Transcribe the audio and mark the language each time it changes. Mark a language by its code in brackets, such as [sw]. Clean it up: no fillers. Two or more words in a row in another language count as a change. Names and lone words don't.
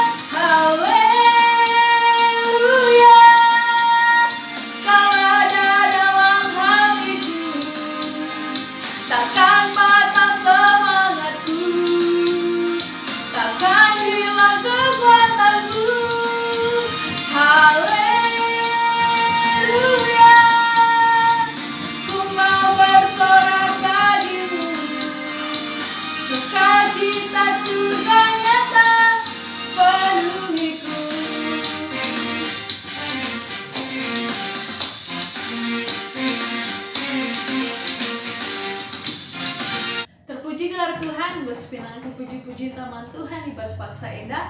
[id] Haleluya, Kau ada dalam hatiku, takkan patah semangatku, takkan hilang kekuatanku. Haleluya, ku mau bersorak bagimu, sukacita surga nyata penuhiku. [btx] Terpuji gelar Tuhan, gue sepinangan puji-puji taman Tuhan ibas paksa enda.